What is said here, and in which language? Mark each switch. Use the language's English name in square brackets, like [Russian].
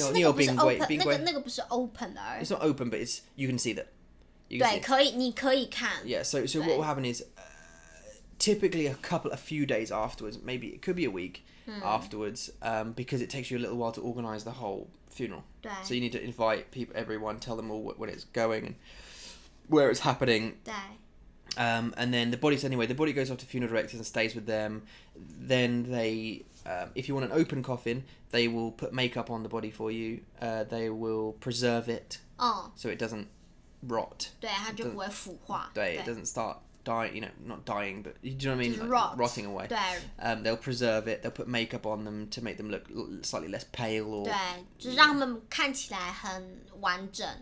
[Chinese] 是那个不是 open， 那个不是 open 的。 [English] It's not open, but you can see that. [Chinese] 对，你可以看。 [English] Yeah, so what will happen is typically a few days afterwards, maybe it could be a week afterwards, because it takes you a little while to organise the whole funeral. [Chinese] 对。 [English] So you need to invite everyone, tell them all when it's going and where it's happening. [Chinese] 对。 [English] And then the body goes off to funeral directors and stays with them. Then they if you want an open coffin, they will put makeup on the body for you. They will preserve it so it doesn't rot. [Chinese] 对，它就不会腐化。 [English] 对 it doesn't start dying, not dying, but do you know what I mean? Rot. Rotting away. [Chinese] 对 [English] They'll preserve it. They'll put makeup on them to make them look slightly less pale. Or [Chinese] 对，就是让他们看起来很完整。